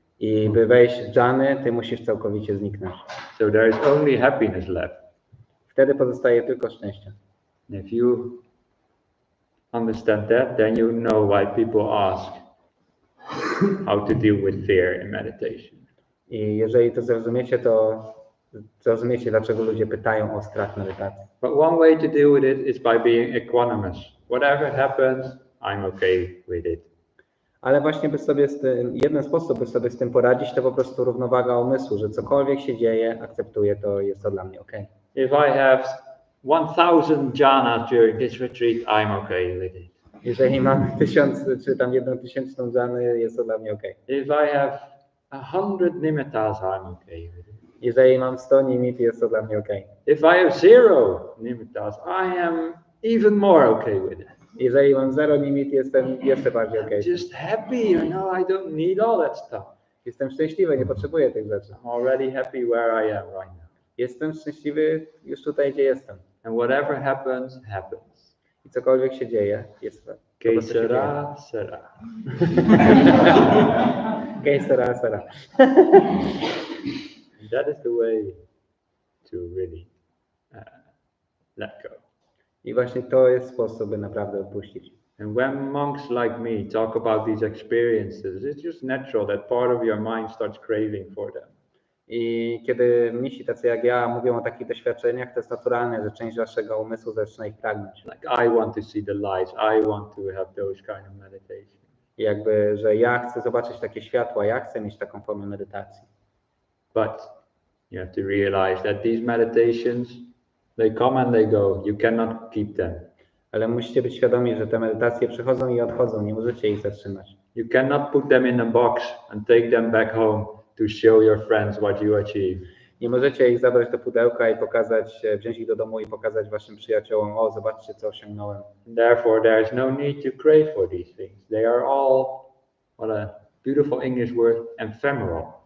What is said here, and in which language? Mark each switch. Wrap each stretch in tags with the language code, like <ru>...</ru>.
<pl>I by wejść w dżany, ty musisz całkowicie zniknąć.</pl> <en>So there is only happiness left.</en> <pl>Wtedy pozostaje tylko szczęście.</pl> <en>If you understand that, then you know why people ask how to deal with fear in meditation.</en> <pl>I jeżeli to zrozumiecie, to zrozumiecie, dlaczego ludzie pytają o strach medytacji.</pl> <en>But one way to deal with it is by being equanimous. Whatever happens, I'm okay with it.</en> <pl>Ale właśnie jeden sposób, by sobie z tym poradzić, to po prostu równowaga umysłu, że cokolwiek się dzieje, akceptuję to, jest to dla mnie okej.</pl> <en>If I have 1000 jhanas during this retreat, I'm okay with it.</en> <pl>Jeżeli mam 1000 czy tam 1000 dżany, jest to dla mnie okej.</pl> <en>If I have 100 nimittas, I'm okay with it.</en> <pl>Jeżeli mam 100 nimit, jest to dla mnie okej.</pl> <en>If I have 0 nimittas, I am even more okay with it.</en> <pl>Jeżeli mam 0 nimit, jestem jeszcze bardziej okej.</pl> <en>Just happy, I don't need all that stuff.</en> <pl>Jestem szczęśliwy, nie potrzebuję tych rzeczy.</pl> <en>I'm already happy where I am right now.</en> <pl>Jestem szczęśliwy już tutaj, gdzie jestem.</pl> <en>And whatever happens, happens.</en> <pl>I cokolwiek się dzieje, jest to.</pl> <es>Que sera, sera. Que sera, sera.</es> <en>That is the way to really let go.</en> <pl>I właśnie to jest sposób, by naprawdę odpuścić.</pl> <en>And when monks like me talk about these experiences, it's just natural that part of your mind starts craving for them.</en> <pl>I kiedy mnisi tacy jak ja mówią o takich doświadczeniach, to jest naturalne, że część waszego umysłu zaczyna ich pragnąć.</pl> <en>Like I want to see the lights, I want to have those kind of meditation.</en> <pl>I jakby, że ja chcę zobaczyć takie światła, ja chcę mieć taką formę medytacji.</pl> <en>But you have to realize that these meditations, they come and they go. You cannot keep them.</en> <pl>Ale musicie być świadomi, że te medytacje przychodzą i odchodzą, nie możecie ich zatrzymać.</pl> <en>You cannot put them in a box and take them back home to show your friends what you achieved.</en> <pl>Nie możecie ich zabrać do pudełka i pokazać, wziąć ich do domu i pokazać waszym przyjaciołom, o zobaczcie co osiągnąłem.</pl> <en>Therefore there is no need to crave for these things. They are all, what a beautiful English word, ephemeral.</en>